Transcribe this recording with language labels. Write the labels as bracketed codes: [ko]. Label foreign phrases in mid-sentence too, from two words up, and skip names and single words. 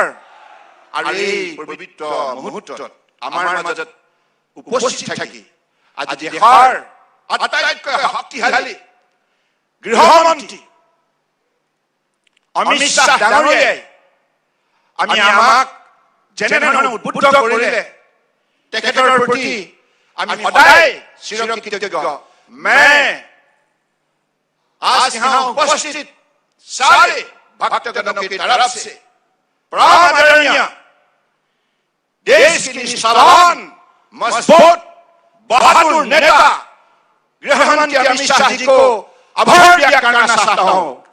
[as] আৰু এই পবিত্ৰ মুহূৰ্তত আমাৰ মাজত উপস্থিত থাকি আজি দেশৰ আটাইতকৈ শক্তিশালী গৃহমন্ত্ৰী অমিত শ্বাহ ডাঙৰীয়াই আমাক যেনেধৰণে উদ্বুদ্ধ কৰিলে তেখেতৰ প্ৰতি আমি সদায় চিৰকৃতজ্ঞ। [hi] मैं आज यहाँ उपस्थित सारे भक्तगणों की तरफ से परम आदरणीय देश की निष्ठावान मजबूत बहादुर नेता गृहमंत्री अमित शाह जी को आभार व्यक्त करना चाहता हूं